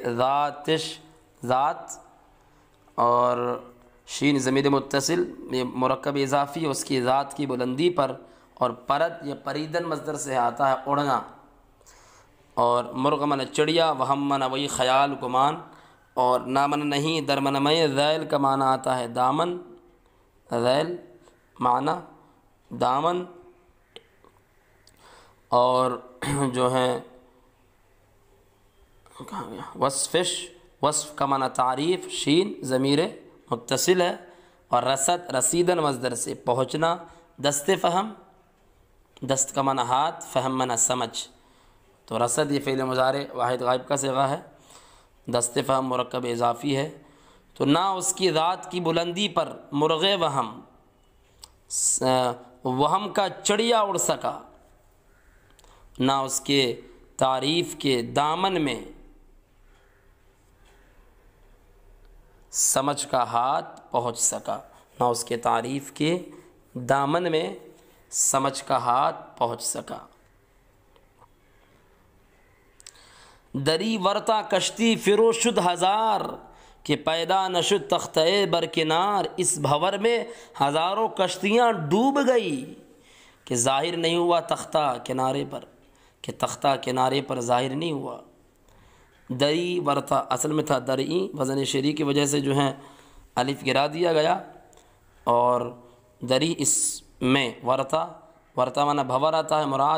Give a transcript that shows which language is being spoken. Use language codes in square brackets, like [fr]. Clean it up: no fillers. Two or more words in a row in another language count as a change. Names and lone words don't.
[ur] ذات، اور شین ضمیر متصل، یہ مرکب اضافی، اس کی ذات کی بلندی پر، اور پرد یہ پریدن مصدر سے آتا ہے اڑنا، اور مرغ من چڑیا، وہم من وہی خیال گمان، اور نامن نہیں درمن میں ذیل کا معنی آتا ہے دامن، ذیل معنی دامن، اور جو ہے وصفش، وصف کا معنی تعریف، شین ضمیر متصل ہے، اور رسد رسیدن مصدر سے پہنچنا، [fa] دست فہم، [ur] دست کا معنی ہاتھ، فہم معنی سمجھ، تو رسد یہ فعل مضارع واحد غائب کا صیغہ ہے، [fa] دست فہم [ur] مرکب اضافی ہے۔ تو نہ اس کی ذات کی بلندی پر مرغ وہم کا چڑیا اڑ سکا، نہ اس کے تعریف کے دامن میں سمجھ کا ہاتھ پہنچ سکا، نہ اس کے تعریف کے دامن میں سمجھ کا ہاتھ پہنچ سکا۔ [fa] دری ورتا کشتی فرو شد ہزار، کہ پیدا نشد تختۂ برکنار، [ur] اس بھور میں ہزاروں کشتیاں ڈوب گئی، کہ ظاہر نہیں ہوا تختہ کنارے پر، کہ تختہ کنارے پر ظاہر نہیں ہوا۔ [fa] دری ورتا [ur] اصل میں تھا درئی، وزن شری کی وجہ سے جو ہے الف گرا دیا گیا، اور دری اس میں، ورتا معنی بھور آتا ہے، مراد